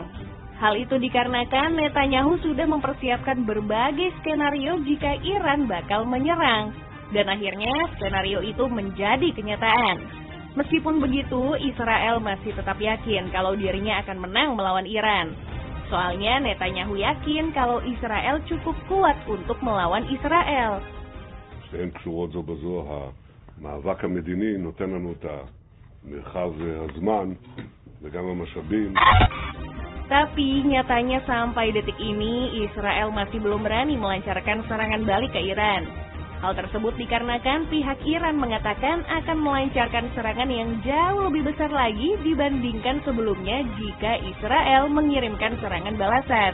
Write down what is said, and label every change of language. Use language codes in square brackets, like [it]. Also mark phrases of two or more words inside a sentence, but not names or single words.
[id] Hal itu dikarenakan Netanyahu sudah mempersiapkan berbagai skenario jika Iran bakal menyerang. Dan akhirnya skenario itu menjadi kenyataan. Meskipun begitu, Israel masih tetap yakin kalau dirinya akan menang melawan Iran. Soalnya Netanyahu yakin kalau Israel cukup kuat untuk melawan Israel. [he] שהן קשורות זו בזו, המאבק המדיני נותן לנו את המרחב הזמן וגם המשאבים. [id] Tapi nyatanya sampai detik ini Israel masih belum berani melancarkan serangan balik ke Iran. Hal tersebut dikarenakan pihak Iran mengatakan akan melancarkan serangan yang jauh lebih besar lagi dibandingkan sebelumnya jika Israel mengirimkan serangan balasan.